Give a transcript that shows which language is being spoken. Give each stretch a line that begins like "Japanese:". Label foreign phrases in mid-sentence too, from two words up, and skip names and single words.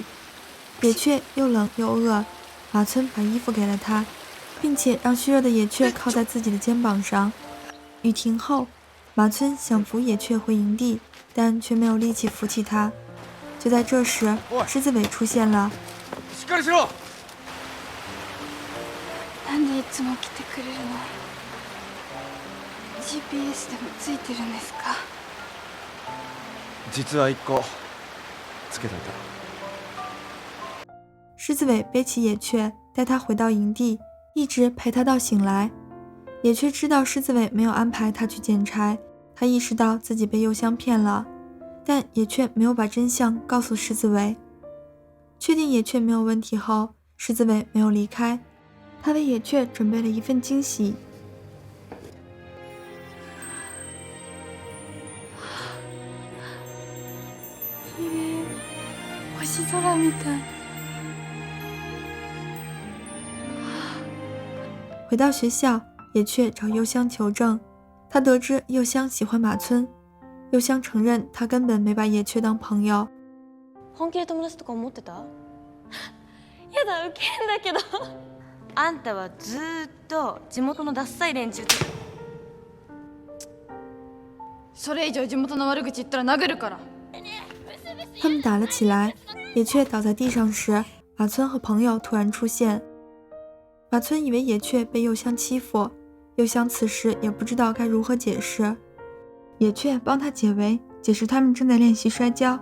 Chinese: 野雀又冷又饿，马村把衣服给了他，并且让虚弱的野雀靠在自己的肩膀上。雨停后，马村想扶野雀回营地，但却没有力气扶起他。就在这时，狮子尾出现了。
Japanese: しっかりしろ。なんでいつも来てくれるの？ GPS でもついてるんですか？実は一個つけといた。
Chinese: 狮子尾背起野雀，带他回到营地，一直陪他到醒来。野雀知道狮子尾没有安排他去捡柴，他意识到自己被柚香骗了，但野雀没有把真相告诉狮子尾。确定野雀没有问题后，狮子尾没有离开，他为野雀准备了一份惊喜。
Japanese: 綺麗、星空みたい。
Chinese: 回到学校，野雀找柚香求证，他得知柚香喜欢马村。柚香承认他根本没把野雀当朋友。
Japanese: 本気で友達とか思ってた？やだ、ウケんだけど。あんたはずーっと地元のダッサい連中と。それ以上地元の悪口言ったら殴るから。
Chinese: 他们打了起来，野雀倒在地上时，马村和朋友突然出现。马村以为野雀被柚香欺负，柚香此时也不知道该如何解释。野雀帮他解围，解释他们正在练习摔跤。